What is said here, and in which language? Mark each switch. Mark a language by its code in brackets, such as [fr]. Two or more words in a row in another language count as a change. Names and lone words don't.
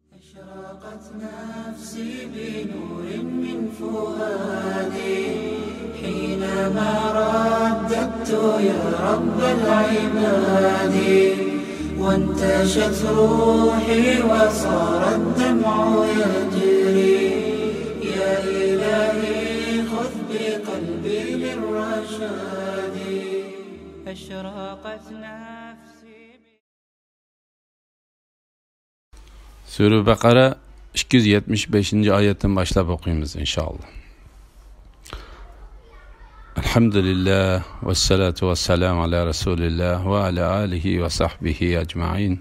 [ar] أشرقت نفسي بنور من فؤادي حينما رددت يا رب العباد وانتشت روحي وصار الدمع يجري يا إلهي خذ بقلبي للرشاد أشرقت نفسي. [tr] Sure Bakara 275. ayetten başlap okuyumuz [ar] إن شاء الله. الحمد لله والصلاة والسلام على رسول الله وعلى آله وصحبه أجمعين.